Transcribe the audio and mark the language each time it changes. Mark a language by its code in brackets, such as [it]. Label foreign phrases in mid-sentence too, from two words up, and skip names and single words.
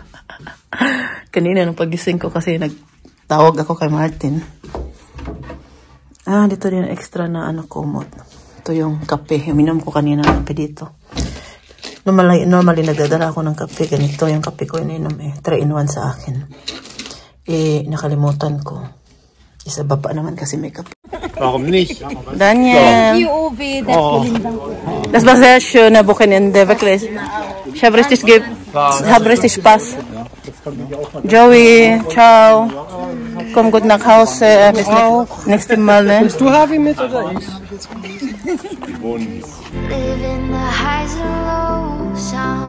[tl] Kanina nung pagising ko kasi nagtawag ako kay Martin. Dito din extra na kumot. Ito yung kape. Uminom ko kanina ng kape dito. Normally nagdadala ako ng kape. Ganito yung kape ko ininom 3-in-1 sa akin. Nakalimutan ko. Isa baba naman kasi may kape. Daniel. [de] Das war sehr schöne Wochenende, wirklich. Ich habe richtig Spaß. Joey, ciao. Komm gut nach Hause. Bis nächstes Mal. Ne? Bist du Harvey mit oder ich? [en] Live in the highs and lows.